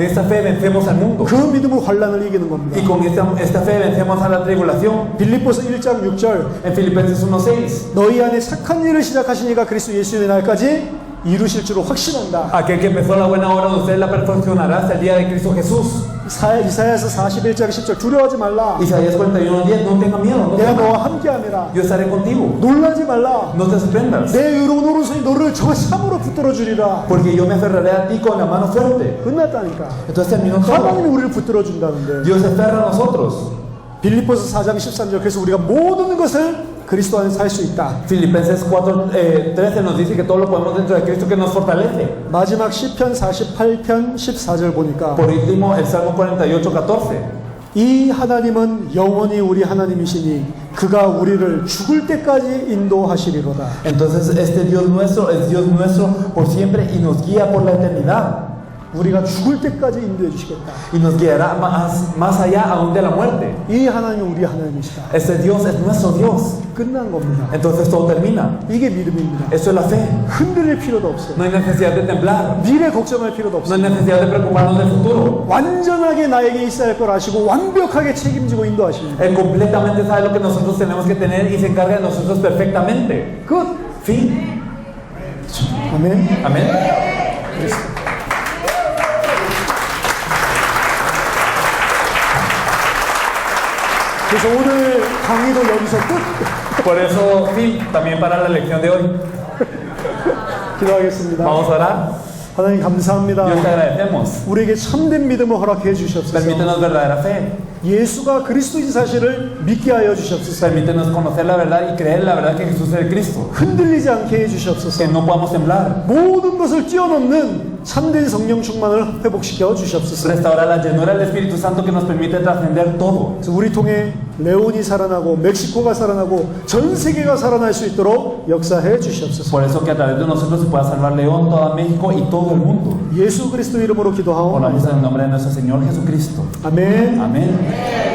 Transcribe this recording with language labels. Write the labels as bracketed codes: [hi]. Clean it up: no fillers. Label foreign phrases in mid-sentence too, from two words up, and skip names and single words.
[es] Con esta fe vencemos al mundo. [ko] 그 믿음으로 환란을 이기는 겁니다. [es] Y con esta fe vencemos a la tribulación. [ko] 빌립보서 1장 6절 [es] En Filipenses 1:6, [ko] 너희 안에 착한 일을 시작하시니까 그리스도 예수의 날까지 이루실 줄로 확신한다. [es] aquel que empezó la buena obra de usted la perfeccionará hasta el día de Cristo Jesús. [ko] 이사야서 41장 10절 두려워하지 말라. [es] Isaías 41:10, no tenga miedo, no [ko] 내가 [es] temas. [ko] 너와 함께함이라. [es] Yo estaré contigo. [ko] 놀라지 말라. [es] No te sorprendas, [ko] 내 의로운 오른손이 너를 참으로 붙들어 주리라. [es] porque yo me aferraré a ti con la mano fuerte. [ko] 끝났다니까. [es] Entonces terminó todo. [ko] 하나님이 우리를 붙들어 준다는데. [es] Dios se aferra a nosotros. [ko] 빌립보서 4장 13절 그래서 우리가 모든 것을 그리스도 안에서 할 수 있다. [es] Filipenses 4:13 nos dice que todo lo podemos dentro de Cristo que nos fortalece. [ko] 마지막 시편 48편 14절 보니까 [es] Por último, el Salmo 48:14. [ko] 이 하나님은 영원히 우리 하나님이시니 그가 우리를 죽을 때까지 인도하시리로다. [es] Entonces este Dios nuestro es Dios nuestro por siempre y nos guía por la eternidad. [ko] 우리가 죽을 때까지 인도해 주시겠다. [es] Y nos guiará más allá aún de la muerte. [ko] 이 하나님은 우리 하나님이시다. [es] Este Dios es nuestro Dios. [ko] 끝난 겁니다. [es] Entonces todo termina. [ko] 이게 믿음입니다. [es] Eso es la fe. [ko] 흔들릴 필요도 없어요. [es] No hay necesidad de temblar. [ko] 미래 걱정할 필요도 [es] No [ko] 없어요. [es] hay necesidad de preocuparnos del futuro. [ko] 완전하게 나에게 있어야 할 걸 아시고 완벽하게 책임지고 인도하십니다. [es] Él completamente sabe lo que nosotros tenemos que tener y se encarga de nosotros perfectamente. [ko] 끝. [es] Fin. [ko] 아멘. [es] Amén. [ko] 그래서 오늘 강의도 여기서 끝. [es] Por eso, fin, también para la lección de hoy. [ko] 기도하겠습니다. [es] Vamos a orar. [ko] 하나님 감사합니다. [es] Dios te agradecemos. [ko] 우리에게 참된 믿음을 허락해 주시옵소서. [es] Permítenos verdadera fe. [ko] 예수가 그리스도인 사실을 믿게 하여 주시옵소서. [es] Permítenos conocer la verdad y creer la verdad que Jesús es el Cristo. [ko] 흔들리지 않게 해 주시옵소서. [es] Que no podamos temblar. [ko] 모든 것을 뛰어넘는 참된 성령 충만을 회복시켜 주시옵소서. [es] Restaurar la llenura del Espíritu Santo que nos permite trascender todo. [ko] 그래서 우리 통해 레온이 살아나고 멕시코가 살아나고 전 세계가 살아날 수 있도록 역사해 주시옵소서. [es] Por eso que a través de nosotros se pueda salvar León, toda México y todo el mundo. [ko] 예수 그리스도 이름으로 기도하옵나이다. [es] Oramos en el nombre de nuestro Señor Jesucristo. [ko] 아멘. [es] Amén.